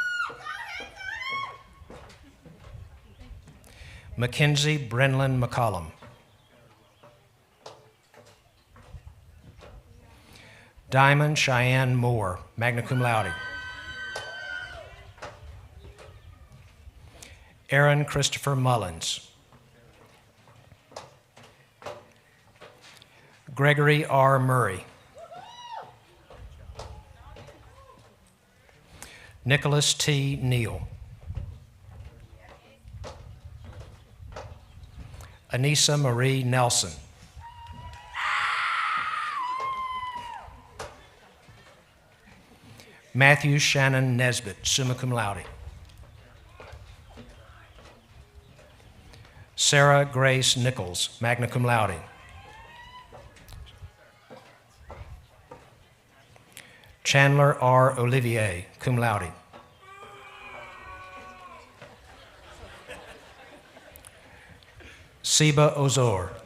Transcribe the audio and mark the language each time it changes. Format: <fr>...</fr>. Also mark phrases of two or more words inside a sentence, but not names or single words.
<en>Mackenzie Brenlin McCollum. Diamond Cheyenne Moore,</en> <la>magna cum laude.</la> <en>Aaron Christopher Mullins. Gregory R. Murray. Nicholas T. Neal. Anissa Marie Nelson. Matthew Shannon Nesbitt,</en> <la>summa cum laude.</la> <en>Sarah Grace Nichols,</en> <la>magna cum laude.</la> <en>Chandler R. Olivier,</en> <la>cum laude.</la> <en>Seba Ozor.</en>